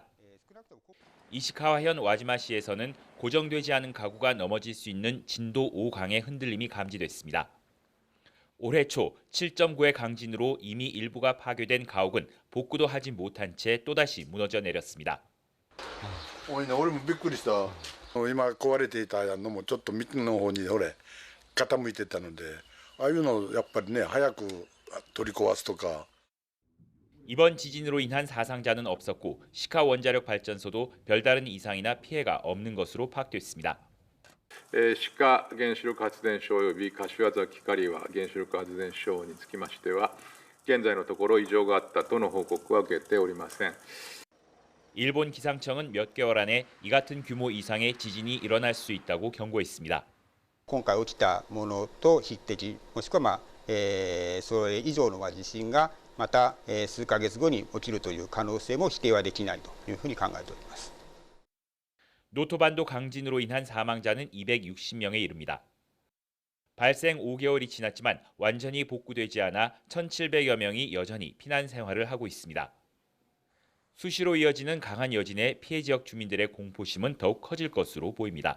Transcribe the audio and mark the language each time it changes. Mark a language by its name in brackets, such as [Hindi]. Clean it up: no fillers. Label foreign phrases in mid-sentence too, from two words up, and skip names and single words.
[Korean] 이시카와현 와지마시에서는 고정되지 않은 가구가 넘어질 수 있는 진도 5강의 흔들림이 감지됐습니다. 올해 초 7.9의 강진으로 이미 일부가 파괴된 가옥은 복구도 하지 못한 채 또다시 무너져 내렸습니다. [Japanese] 俺もびっくりした。今壊れていたのもちょっと幹の方に傾いてたので、ああいうのやっぱりね早く取り壊すとか。 [Korean] 이번 지진으로 인한 사상자는 없었고 시카 원자력 발전소도 별다른 이상이나 피해가 없는 것으로 파악됐습니다. [Japanese] 志賀原子力発電所及び柏崎刈羽原子力発電所につきましては、現在のところ異常があったとの報告は受けておりません。 [Korean] 일본 기상청은 몇 개월 안에 이 같은 규모 이상의 지진이 일어날 수 있다고 경고했습니다. [Japanese] 今回起きたものと匹敵、もしくはそれ以上の地震がまた数ヶ月後に起きるという可能性も否定はできないというふうに考えております。 [Korean] 노토반도 강진으로 인한 사망자는 260명에 이릅니다. 발생 5개월이 지났지만 완전히 복구되지 않아 1,700여 명이 여전히 피난 생활을 하고 있습니다. 수시로 이어지는 강한 여진에 피해 지역 주민들의 공포심은 더욱 커질 것으로 보입니다.